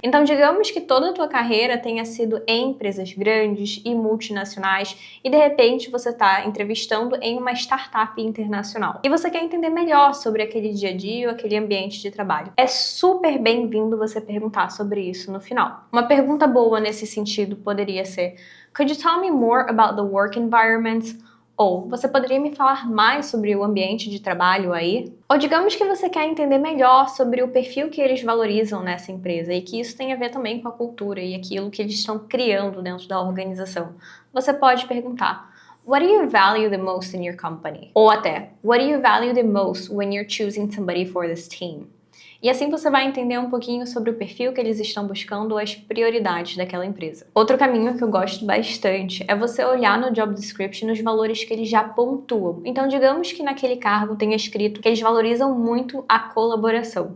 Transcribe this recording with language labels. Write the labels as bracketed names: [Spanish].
[Portuguese] Então, digamos que toda a tua carreira tenha sido em empresas grandes e multinacionais e de repente você está entrevistando em uma startup internacional e você quer entender melhor sobre aquele dia a dia ou aquele ambiente de trabalho. É super bem-vindo você perguntar sobre isso no final. Uma pergunta boa nesse sentido poderia ser: [English] Could you tell me more about the work environment? [Portuguese] Ou você poderia me falar mais sobre o ambiente de trabalho aí? Ou digamos que você quer entender melhor sobre o perfil que eles valorizam nessa empresa e que isso tem a ver também com a cultura e aquilo que eles estão criando dentro da organização. Você pode perguntar: [English] What do you value the most in your company? [Portuguese] Ou até: [English] What do you value the most when you're choosing somebody for this team? [Portuguese] E assim você vai entender um pouquinho sobre o perfil que eles estão buscando ou as prioridades daquela empresa. Outro caminho que eu gosto bastante é você olhar no job description os valores que eles já pontuam. Então, digamos que naquele cargo tenha escrito que eles valorizam muito a colaboração.